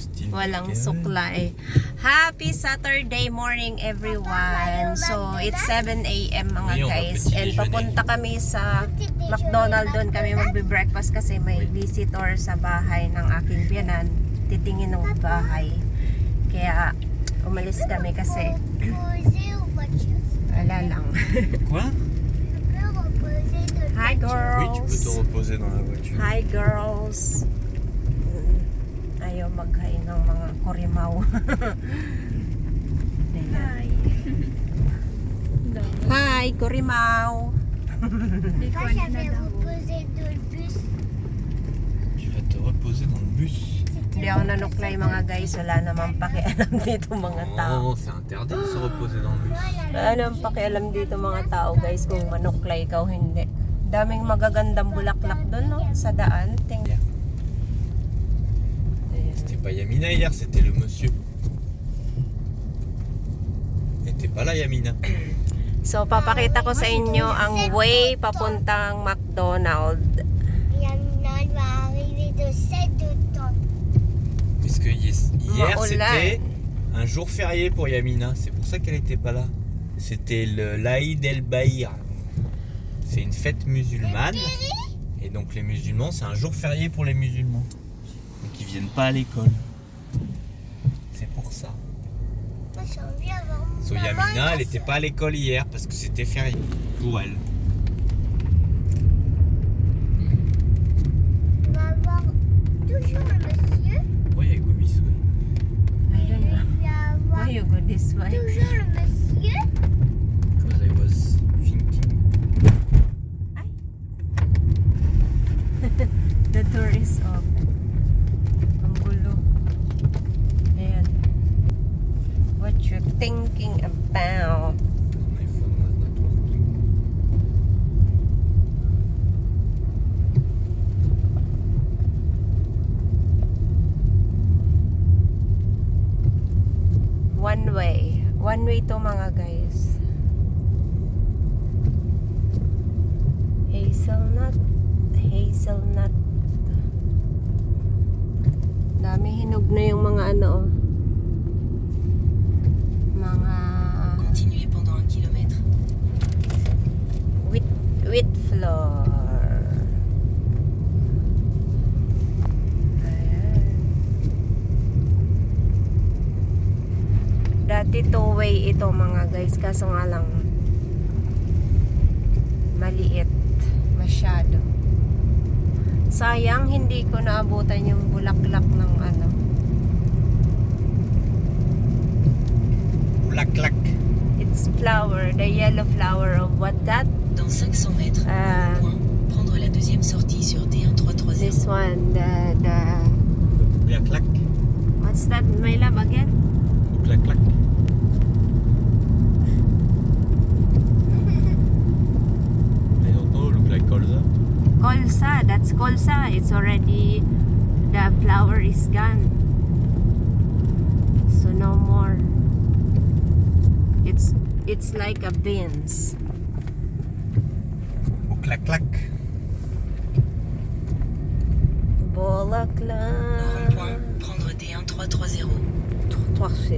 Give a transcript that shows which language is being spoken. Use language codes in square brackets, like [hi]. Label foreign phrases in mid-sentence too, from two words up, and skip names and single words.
[tl] Walang suklay. [en] Happy Saturday morning everyone. So it's 7 a.m. [tl] mga guys. And papunta kami sa McDonald's. Doon kami magbe-breakfast kasi may visitor sa bahay ng aking biyanan. Titingin ng bahay. Kaya umalis kami kasi wala lang. [fr] Quoi? [en] Hi girls. [fr] Oui, tu peux te reposer dans la voiture. [en] Hi girls. [tl] Ayaw maghain ng mga kurimaw. Hi. Hi, kurimaw. [fr] Tu vas te reposer dans le bus. [tl] Hindi ako nanuklay mga guys. Wala namang pakialam dito mga tao. [fr] Non, c'est interdit de se reposer dans le bus. [tl] Wala namang pakialam dito mga tao guys kung manuklay ka o hindi. Daming magagandang bulaklak doon no? Sa daan. [fr] C'était pas Yamina hier, c'était le monsieur. Et t'es pas là Yamina. [tl] So papakita ko sa inyo ang way papuntang McDonald's. [fr] Parce que hier [tl] Maulan. [fr] c'était un jour férié pour Yamina, c'est pour ça qu'elle était pas là. C'était l'Aïd el-Bahir. C'est une fête musulmane. Et donc les musulmans, c'est un jour férié pour les musulmans. Donc ils viennent pas à l'école. C'est pour ça. So Yamina, elle était pas à l'école hier parce que c'était férié pour elle. On va voir toujours le monsieur. Oui, avec Gobis, oui. [en] I don't know. [fr] Il va voir [en] Why you go this way? [fr] toujours le monsieur. [en] Because I was thinking. The door is open. [tl] Ang gulo. Ayan. [en] What you're thinking about? My phone was not working. One way. One way to [tl] mga guys. [en] Hazelnut. Hazelnut. [tl] Dami hinog na yung mga ano oh. Mga [fr] Continuez pendant 1 kilomètre. [en] wheat flour. Ayan. [tl] Dati two-way ito mga guys, kaso nga lang maliit masyado. Sayang hindi ko naabutan yung bulaklak ng ano. Clac. [en] It's flower, the yellow flower of what that? [fr] Dans 500 mètres, Ah. au point, prendre la deuxième sortie sur D1330. [en] This one, the Clac. what's that, my love, again? Clac. I don't know, look like colza. Colza, that's colza. It's already, the flower is gone. So no more. It's like a beans. Clac. [tl] Bolakla. [fr] Rond-point, prendre D1330. Torcelo.